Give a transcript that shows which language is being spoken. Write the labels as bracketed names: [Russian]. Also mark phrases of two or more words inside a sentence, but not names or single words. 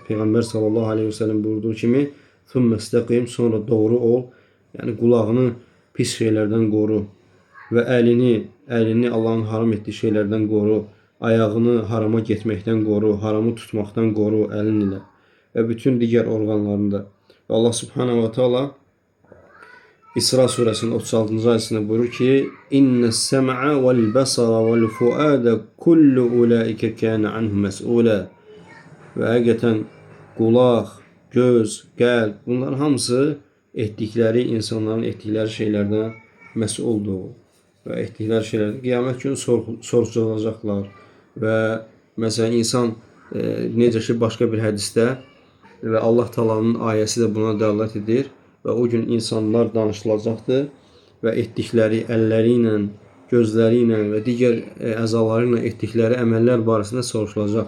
[Azerbaijani] Peyğəmbər [Arabic] صلى الله عليه وسلم [Azerbaijani] buyurduğu kimi [Arabic] "ثم استقم", [Azerbaijani] sonra doğru ol. Yəni qulağını pis şeylərdən qoru və əlini Allahın haram etdiyi şeylərdən qoru. Ayağını harama getməkdən qoru, haramı tutmaqdan qoru əlin ilə və bütün digər orqanlarında. Və Allah [Arabic] سبحانه وتعالى [Azerbaijani] İsra surəsinin 36-cı ayəsində buyurur ki: [Arabic] "إن السمع والبصر والفؤاد كل أولئك كان عنه مسؤولا." [Azerbaijani] Və həqiqətən qulaq, göz, qəlb, bunlar hamısı etdikləri insanların etdikləri şeylərdən məsuldur və etdikləri şeylərdən qiyamət günü soruşulacaqlar. Və məsələn insan necə ki başqa bir hədisdə və Allah Taala'nın ayəsi də buna dəlalət edir və o gün insanlar danışılacaqdır və etdikləri əlləri ilə, gözləri ilə və digər əzaları ilə etdikləri əməllər barəsində soruşulacaq.